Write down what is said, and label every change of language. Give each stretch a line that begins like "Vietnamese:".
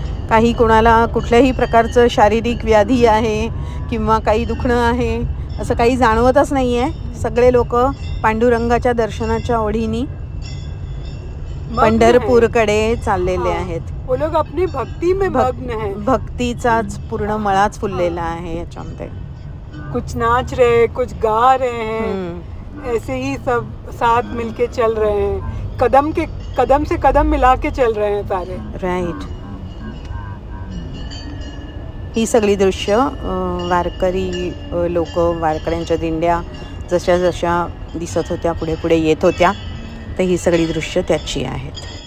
Marathi: काही कोणाला कुठल्याही प्रकारचं शारीरिक व्याधी आहे किंवा काही दुखणं आहे असं काही जाणवतच नाही आहे. सगळे लोक पांडुरंगाच्या दर्शनाच्या ओढीने पंढरपूरकडे चाललेले आहेत.
Hindi: वो लोग अपनी भक्ति में मग्न हैं.
Marathi: भक्तीचाच पूर्ण मळाच फुललेला आहे याच्यामध्ये.
Hindi: कुछ नाच रहे, कुछ गा रहे हैं, ऐसे ही सब साथ मिलके चल रहे हैं, कदम से कदम मिला के चल रहे हैं सारे.
English: Right.
Marathi: ही सगळी दृश्य वारकरी लोक, वारकऱ्यांच्या दिंड्या जशा जशा दिसत होत्या पुढे पुढे येत होत्या तर ही सगळी दृश्य त्याची आहेत.